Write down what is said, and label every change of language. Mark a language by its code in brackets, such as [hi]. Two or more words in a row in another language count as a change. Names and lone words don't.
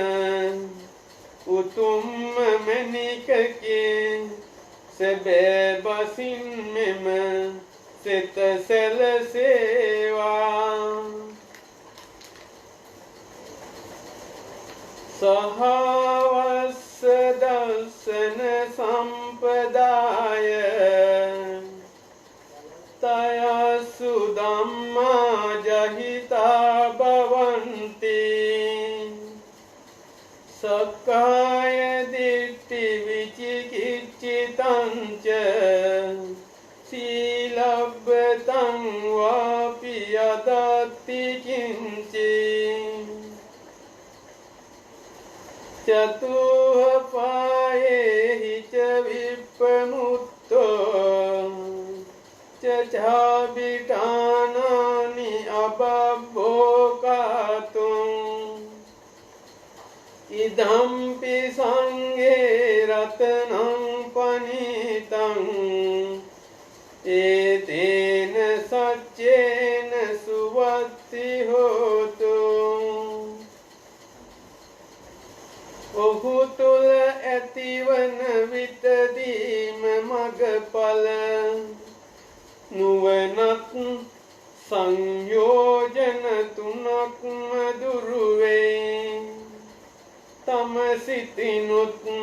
[si] උතුම්ම මැණිකකේ සැබෑ බසින් මෙම සිත සැලසේවා [pi] සහවස්ස දර්ශන සම්පදාය තයසු ධම්මා ජහිතා භවන්ති සක්කාය දිට්ඨි විචිකිච්ඡිතං ච සීලබ්බතං වාපි යදත්ති කිංචි චතුප්පායෙහි ච විප්පමුත්තෝ චාබිඨානානි අබබ්බෝකාතුං ඉදම්පි සංඝේ රතනං පනිතං ඒතේන සච්චේන සුවත්ති හෝතු [si] ඔහු තුල ඇතිවන විතදීම මගඵල නුවණත් සංයෝජන තුනක්ම දුරු වේ තම සිතිනුත්